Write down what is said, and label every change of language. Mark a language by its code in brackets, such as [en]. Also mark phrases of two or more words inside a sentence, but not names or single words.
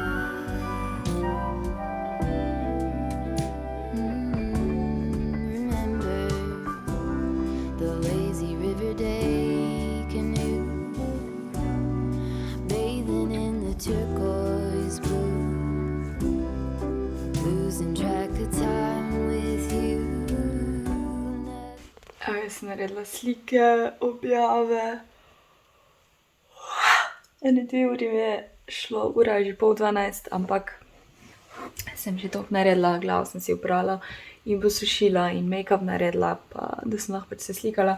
[en] Remember the lazy river day canoe, bathing in the turquoise blue, losing track of time with you. [sl] Jaz sem naredila slike, objave. Ene 2 uri mi je šlo, ura je že 11:30, ampak sem že toliko naredila, glavo sem si oprala in posušila in make-up naredila, pa da sem lahko pač se slikala.